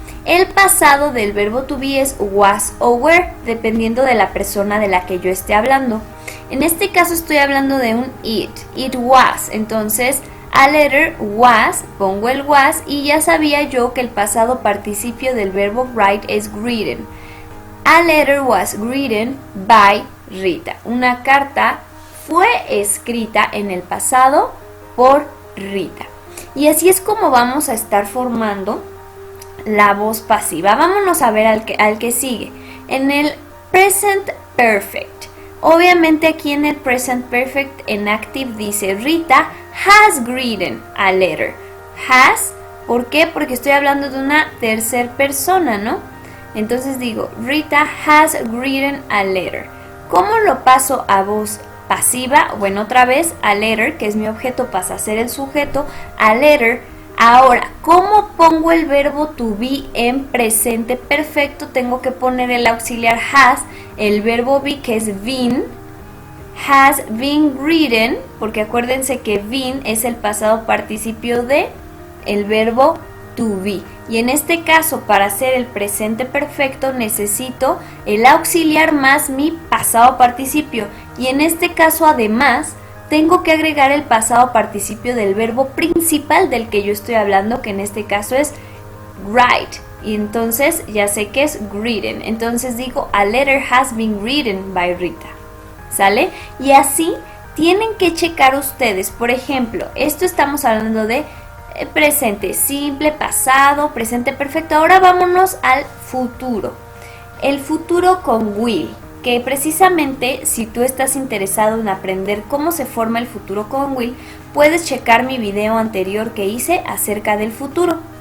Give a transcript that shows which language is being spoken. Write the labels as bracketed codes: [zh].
[es] El pasado del verbo to be es was o were, dependiendo de la persona de la que yo esté hablando. En este caso estoy hablando de un it was, entonces a letter was, pongo el was y ya sabía yo que el pasado participio del verbo write es written. [en] A letter was written by Rita. [es] Una carta fue escrita en el pasado por Rita. Y así es como vamos a estar formando la voz pasiva. Vámonos a ver al que sigue. En el present perfect. Obviamente aquí en el present perfect en active dice [en] Rita has written a letter. [es] Has, ¿por qué? Porque estoy hablando de una tercera persona, ¿no? Entonces digo [en] Rita has written a letter. [es] ¿Cómo lo paso a voz pasiva? Bueno, otra vez a letter, que es mi objeto, pasa a ser el sujeto. A letter. Ahora, ¿cómo pongo el verbo to be en presente perfecto? Tengo que poner el auxiliar has, el verbo be, que es been. [en] Has been written, [es] porque acuérdense que been es el pasado participio de el verbo to be. Y en este caso, para hacer el presente perfecto, necesito el auxiliar más mi pasado participio. Y en este caso, además, tengo que agregar el pasado participio del verbo principal del que yo estoy hablando, que en este caso es write. Y entonces ya sé que es written. Entonces digo, [en] a letter has been written by Rita. [es] ¿Sale? Y así tienen que checar ustedes. Por ejemplo, esto estamos hablando de presente simple, pasado, presente perfecto. Ahora vámonos al futuro. El futuro con will. Que precisamente si tú estás interesado en aprender cómo se forma el futuro con will, puedes checar mi video anterior que hice acerca del futuro.